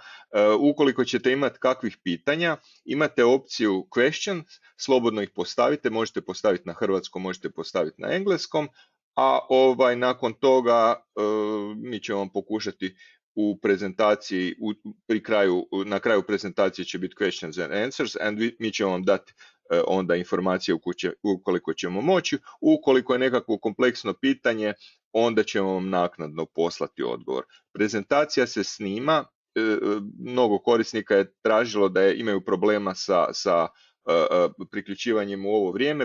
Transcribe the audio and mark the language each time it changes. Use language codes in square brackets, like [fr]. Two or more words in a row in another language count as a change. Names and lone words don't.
[hr] Ukoliko ćete imati kakvih pitanja, imate opciju questions, slobodno ih postavite, možete postaviti na hrvatskom, možete postaviti na engleskom, a nakon toga mi ćemo vam pokušati u prezentaciji, na kraju prezentacije će biti [en] questions and answers, [hr] mi ćemo vam dati onda informacije ukoliko ćemo moći. Ukoliko je nekakvo kompleksno pitanje, onda ćemo vam naknadno poslati odgovor. Prezentacija se snima, mnogo korisnika je tražilo da imaju problema sa priključivanjem u ovo vrijeme.